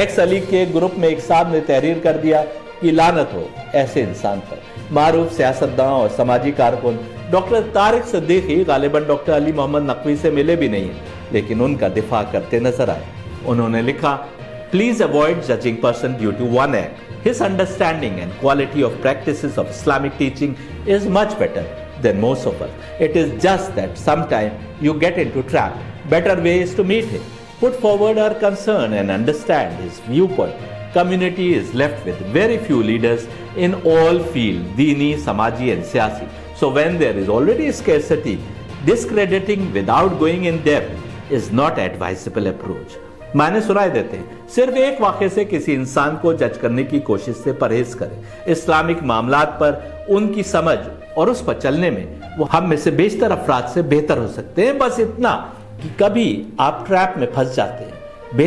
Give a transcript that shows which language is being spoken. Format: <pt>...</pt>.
<hi>X Ali के group में एक साहब ने तहरीर कर दिया कि लानत हो ऐसे इंसान पर। मारूफ सियासतदान और समाजी कारकुन डॉक्टर तारिक सिद्दीकी गालिबन डॉक्टर अली मोहम्मद नकवी से मिले भी नहीं है, लेकिन उनका दिफा करते नजर आए। उन्होंने लिखा,</hi> <en>Please avoid judging person due to one act. His understanding and quality of practices of Islamic teaching is much better than most of us. It is just that sometimes you get into trap. Better way is to meet him, put forward our concern and understand his viewpoint. Community is left with very few leaders in all fields, dini, samaji and siyasi. So when there is already scarcity, discrediting without going in depth is not advisable approach.</en> <hi>मायने सुनाई देते हैं, सिर्फ एक वाक़े से किसी इंसान को जज करने की कोशिश से परहेज करें। इस्लामिक मामलात पर उनकी समझ और उस पर चलने में वो हम में से बेशतर अफराद से बेहतर हो सकते हैं। बस इतना कि कभी आप ट्रैप में फंस जाते हैं।</hi>